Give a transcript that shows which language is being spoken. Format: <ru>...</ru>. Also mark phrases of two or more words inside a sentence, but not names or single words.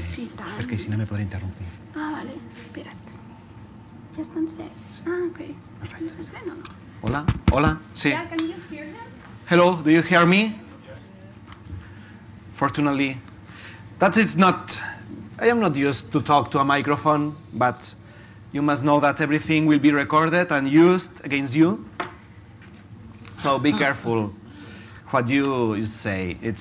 <ca>Sí, tant. Perquè així no me podré interrompir. Ah, vale, espera't. Ja està encès.</ca> <en>Ah, ok.</en> <ca>Perfecte.</ca> <es>¿Estás encès o no?</es> <ca>Hola, hola, sí.</ca> <en>Yeah, can you hear them? Hello, do you hear me? Yes. Fortunately, it's not. I am not used to talk to a microphone, but you must know that everything will be recorded and used against you. So be careful what you say.</en>